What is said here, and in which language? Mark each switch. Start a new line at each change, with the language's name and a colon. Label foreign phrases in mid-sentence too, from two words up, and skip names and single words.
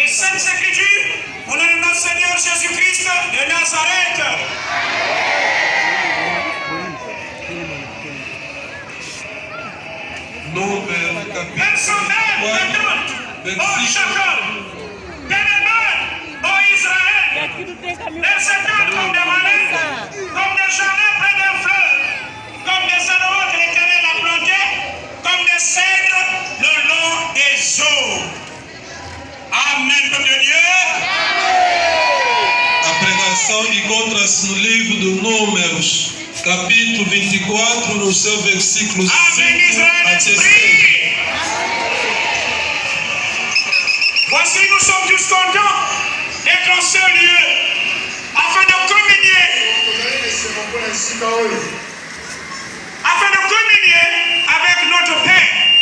French: Saintes Écritures, au nom de notre Seigneur Jésus-Christ de Nazareth.
Portuguese: Números capítulo
French: 24, ô Jacob, bien-aimé, ô Israël, les étoiles comme des malais, comme des jardins près d'un fleuve, comme des arbres que l'Éternel a plantés, comme des cèdres le long des eaux. Amém, peuple de Dieu.
Portuguese: A pregação encontra-se no livro de Números, capítulo 24, no seu versículo 5 a 16.
French: Voici, nous sommes tous contents d'être en ce lieu afin de communier avec notre Père.